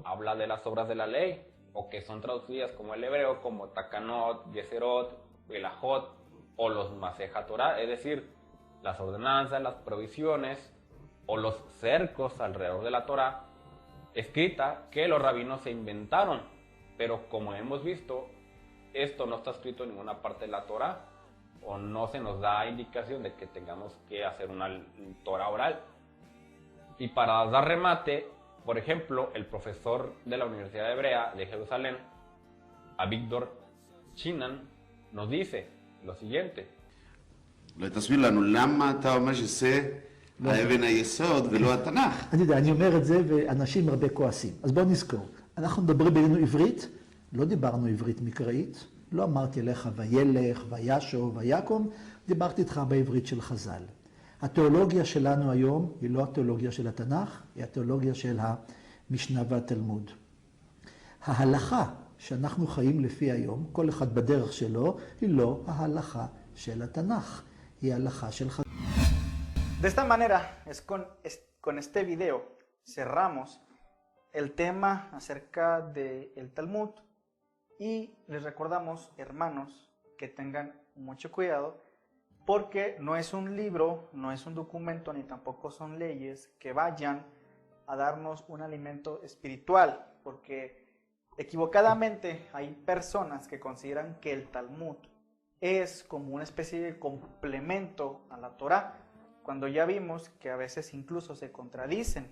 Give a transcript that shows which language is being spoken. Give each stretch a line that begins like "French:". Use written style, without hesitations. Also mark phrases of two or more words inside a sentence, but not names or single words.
Spanish: habla de las obras de la ley, o que son traducidas como el hebreo, como Takanot, Geserot, Elajot, o los Maseja Torah, es decir, las ordenanzas, las provisiones, o los cercos alrededor de la Torah, escrita que los rabinos se inventaron, pero como hemos visto, esto no está escrito en ninguna parte de la Torah, o no se nos da indicación de que tengamos que hacer una Torah oral. Y para dar remate, por ejemplo, el profesor de la Universidad Hebrea de Jerusalén, Avigdor Chinan, nos dice lo siguiente:
Hebrew: תסביר לנו למה אתה אומר שזה האבן היסוד ולא התנ"ך. אני יודע, אני אומר את זה ואנשים הרבה כועסים. אז בואו נזכור, אנחנו מדברים בינינו עברית, לא דיברנו עברית מקראית, לא אמרתי לך וילך, וישוב, ויקום, דיברתי איתך בעברית של חז"ל. התיאולוגיה שלנו היום היא לא התיאולוגיה של התנ"ך, היא התיאולוגיה של המשנה והתלמוד. ההלכה שאנחנו חיים לפי היום, כל אחד בדרך שלו, היא לא ההלכה של התנ"ך, היא ההלכה של חז"ל.
Spanish: De esta manera, con este video cerramos el tema acerca del Talmud y les recordamos, hermanos, que tengan mucho cuidado porque no es un libro, no es un documento ni tampoco son leyes que vayan a darnos un alimento espiritual, porque equivocadamente hay personas que consideran que el Talmud es como una especie de complemento a la Torá, cuando ya vimos que a veces incluso se contradicen.